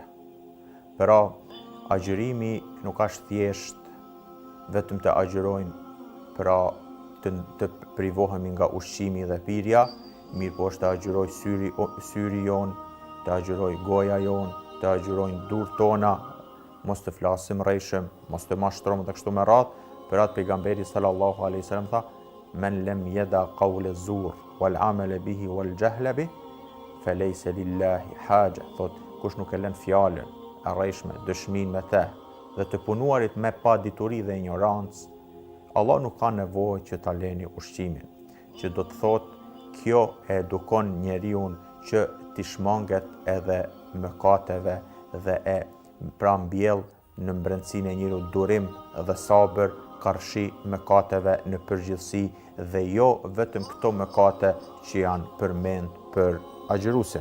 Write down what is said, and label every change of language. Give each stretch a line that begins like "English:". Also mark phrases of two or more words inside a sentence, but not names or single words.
Albanian: Pra, agjërimi nuk është thjesht vetëm të agjërojmë, pra të privohemi nga ushqimi dhe pirja, mirë po është të agjëroj syri jonë, të agjëroj goja jonë, të agjërojnë dur tona, mos të flasim rrejshëm, mos të mashtrom dhe kështu me radhë. Për atë pejgamberi
Arabic: صلى الله عليه وسلم tha: "من لم يدع قول الزور والعمل به والجهل فليس لله حاجة."
Albanian: Thot, kush nuk e lën fjalën e rrejshme, dëshminë me të dhe të punuarit me pa dituri dhe ignorancë, Allah nuk ka nevojë që ta leni ushqimin, që do të thotë kjo e edukon njeriu që t'i shmanget edhe mëkateve dhe e pra mbjell në brendësinë e njeriu durim dhe sabër, karshi mëkateve në përgjithësi dhe jo vetëm këto mëkate që janë përmend për agjëruesin.